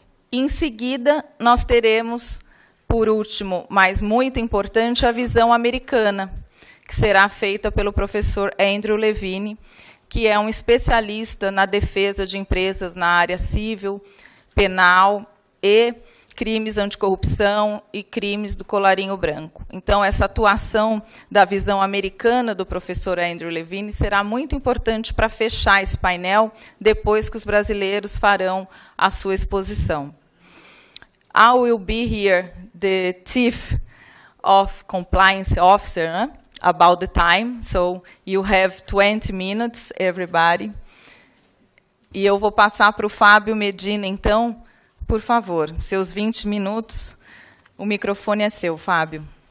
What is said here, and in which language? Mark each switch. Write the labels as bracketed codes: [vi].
[pt] Em seguida, nós teremos, por último, mas muito importante, a visão americana, que será feita pelo professor Andrew Levine, que é um especialista na defesa de empresas na área civil, penal e crimes anticorrupção e crimes do colarinho branco. Então, essa atuação da visão americana do professor Andrew Levine será muito importante para fechar esse painel, depois que os brasileiros farão a sua exposição. [en] I will be here, the Chief of Compliance Officer, né? About the time, so you have 20 minutes, everybody. [pt] E eu vou passar para o Fábio Medina, então. Por favor, seus 20 minutos, o microfone é seu, Fábio.